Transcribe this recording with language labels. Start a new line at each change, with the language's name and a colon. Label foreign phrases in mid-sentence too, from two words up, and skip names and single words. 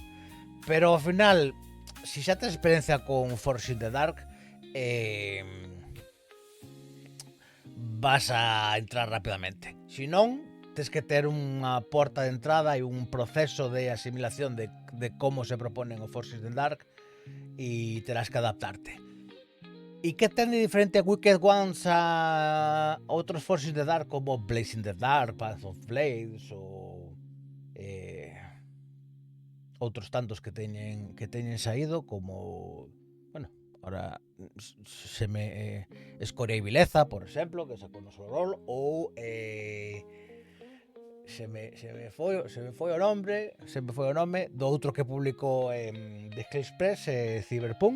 Galician: Pero ao final, si xa tes experiencia con Forge in the Dark, vas a entrar rapidamente. Si non, tes que ter unha porta de entrada e un proceso de asimilación de como se proponen os Forces in the Dark e terás que adaptarte. E que ten de diferente a Wicked Ones a outros Forces in the Dark como Blaze in the Dark, Path of Blades ou outros tantos que teñen saído como,
Spanish: bueno, ahora se me
Galician: Escoria e Vileza, por exemplo, que sacou no Sorol, ou se me foi o nome do outro que publicou The Scale Express, Cyberpunk.